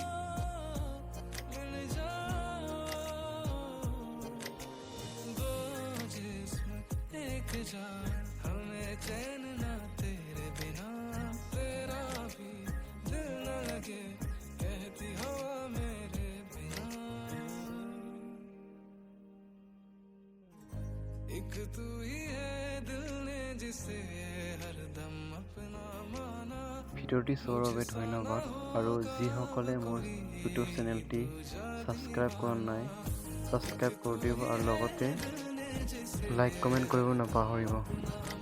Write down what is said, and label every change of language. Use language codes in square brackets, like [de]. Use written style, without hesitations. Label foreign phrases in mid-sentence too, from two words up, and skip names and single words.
[hi] ले जाओ, दो जिस्म एक जान, हमें चैन ना तेरे बिना, तेरा भी दिल न लगे कहती हो मेरे बिना, एक तू ही है दिल ने जिसे हरदम अपना माना। [as] ভিডিঅ'টি চোৱাৰ বাবে ধন্যবাদ। আৰু যিসকলে মোৰ ইউটিউব চেনেলটি ছাবস্ক্ৰাইব কৰা নাই, ছাবস্ক্ৰাইব কৰি দিব আৰু লগতে লাইক কমেণ্ট কৰিব নাপাহৰিব।